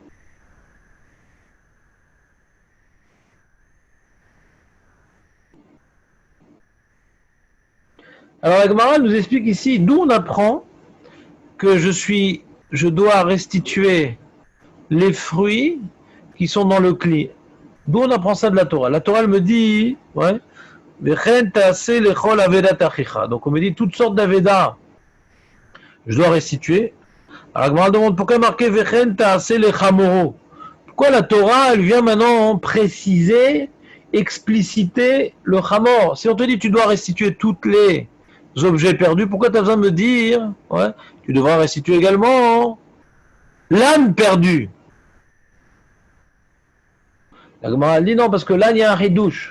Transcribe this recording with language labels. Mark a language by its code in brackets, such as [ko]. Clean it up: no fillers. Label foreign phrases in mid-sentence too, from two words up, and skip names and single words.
[fr] Alors la Gemara nous explique ici d'où on apprend que je dois restituer les fruits qui sont dans le cli. D'où on apprend ça de la Torah. La Torah elle me dit, donc on me dit toutes sortes d'aveda, je dois restituer. Alors la Gemara demande pourquoi marquer [he] וכן תעשה לחמורו. [fr] Pourquoi la Torah elle vient maintenant préciser, expliciter le chamor. Si on te dit tu dois restituer toutes les objets perdus, pourquoi tu as besoin de me dire tu devras restituer également l'âne perdu? La Gemara dit non, parce que l'âne, il y a un ridouche.